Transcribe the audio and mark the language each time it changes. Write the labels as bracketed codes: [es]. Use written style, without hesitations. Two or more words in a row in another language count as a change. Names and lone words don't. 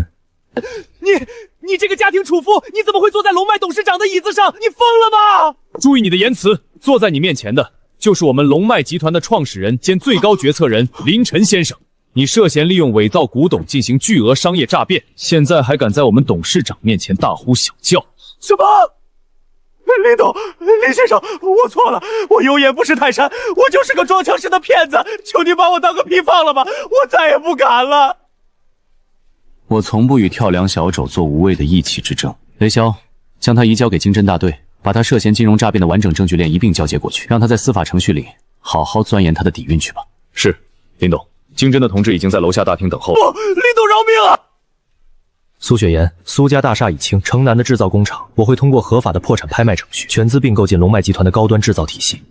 [zh] 你這個家庭主婦，你怎麼會坐在龍脈董事長的椅子上？你瘋了嗎？注意你的言辭，坐在你面前的就是我們龍脈集團的創始人兼最高決策人林晨先生。你涉嫌利用偽造古董進行巨額商業詐騙，現在還敢在我們董事長面前大呼小叫。什麼？林董，林先生，我錯了，我有眼不识泰山，我就是個裝腔式的騙子，求您把我當個屁放了吧，我再也不敢了。我從不與跳梁小丑做無謂的義氣之爭。雷驍，將他移交給經偵大隊，把他涉嫌金融詐騙的完整證據鏈一併交接過去，讓他在司法程序裡好好鑽研他的底蘊去吧。是，林董，經偵的同志已經在樓下大廳等候。不，林董饒命啊！蘇雪嫣，蘇家大廈已清，城南的制造工厂，我會通過合法的破產拍賣程序，全資併購進龍脈集團的高端制造體系。